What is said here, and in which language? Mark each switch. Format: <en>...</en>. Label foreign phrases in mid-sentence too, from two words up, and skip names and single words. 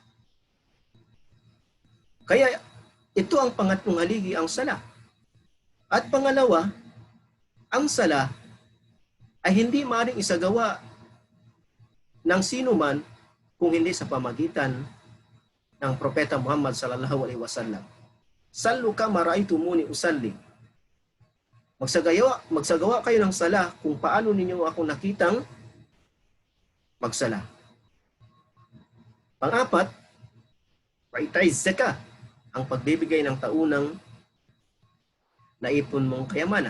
<tl>Kaya ito ang pangatlong haligi, ang sala. At pangalawa, ang sala ay hindi maaaring isagawa ng sino man kung hindi sa pamagitan ng Propeta Muhammad</tl> <ar>صلى الله عليه وسلم. صلوا كما رأيتموني أصلي.</ar> <tl>Magsagawa kayo ng sala kung paano ninyo ako nakitang magsala. Pang-apat,</tl> <ar>وإيتاء الزكاة,</ar> <tl>ang pagbibigay ng taunang naipon mong kayamanan.</tl>